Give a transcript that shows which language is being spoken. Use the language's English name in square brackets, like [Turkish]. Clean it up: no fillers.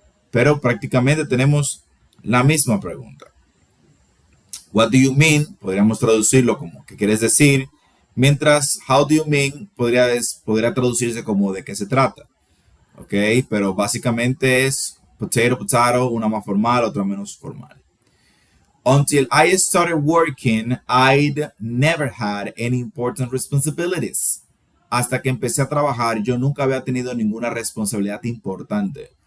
[Spanish] Pero prácticamente tenemos la misma pregunta. [English] What do you mean? [Spanish] Podríamos traducirlo como ¿qué quieres decir? Mientras [English] how do you mean [Spanish] podría traducirse como ¿de qué se trata? ¿Ok? Pero básicamente es potato, una más formal, otra menos formal. [English] Until I started working, I'd never had any important responsibilities. [Spanish] Hasta que empecé a trabajar, yo nunca había tenido ninguna responsabilidad importante.